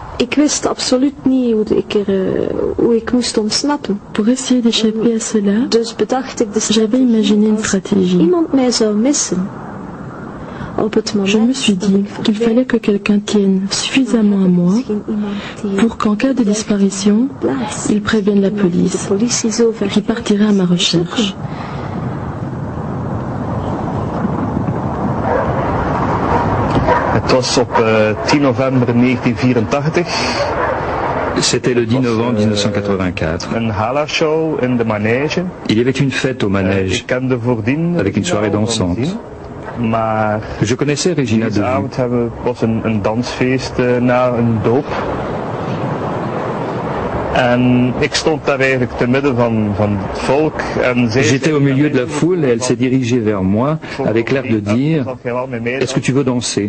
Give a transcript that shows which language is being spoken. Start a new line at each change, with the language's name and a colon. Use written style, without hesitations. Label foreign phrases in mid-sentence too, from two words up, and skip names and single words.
French: Pour essayer d'échapper à cela, j'avais imaginé une stratégie. Je me suis dit qu'il fallait que quelqu'un tienne suffisamment à moi pour qu'en cas de disparition, il prévienne la police qui partirait à ma recherche.
Dutch: Het was op 10 november 1984.
French: C'était le 10 novembre 1984. Il y avait une fête au manège, avec une soirée dansante. Je connaissais Regina de vue. J'étais au milieu de la foule et elle s'est dirigée vers moi avec l'air de dire « Est-ce que tu veux danser ?»